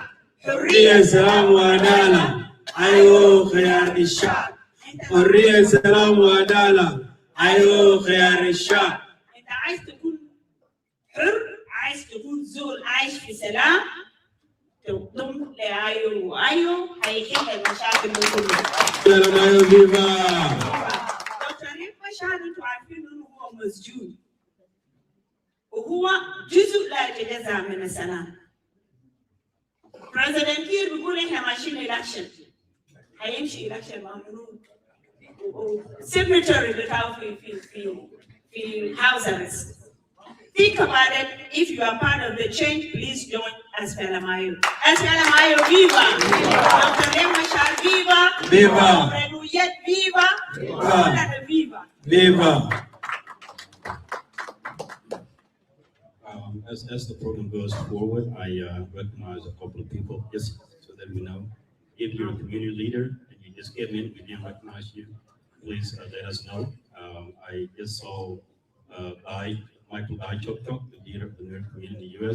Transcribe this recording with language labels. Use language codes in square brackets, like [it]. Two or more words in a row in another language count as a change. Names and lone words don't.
[ar] حرية سلام وعدالة، آيو خيار الشعب. حرية سلام وعدالة، آيو خيار الشعب. أنت عايز تكون حر، عايز تكون زول عايش في سلام، تضم لآيو، وآيو هيحل المشاكل دي كلها. [en] SPLM-IO viva! [ar] دكتور مشهد انتوا عارفين انه هو مسجون وهو جزء لا يتجزأ من السلام. بريزيدنت كير بيقول احنا ماشيين election، هيمشي election مع منو؟ سيجنتشر بتاعه في [en] house arrest. Think about it. If you are part of the change, please join SPLM-IO. SPLM-IO viva! Dr. Mashar viva! Viva! Dr. Oyet viva! Viva! Viva! As the program goes forward, I recognize a couple of people just so that we know. If you're a community leader and you just came in, we didn't recognize you, please let us know. I just saw Michael Chok, the leader of the Nerd community in the U.S.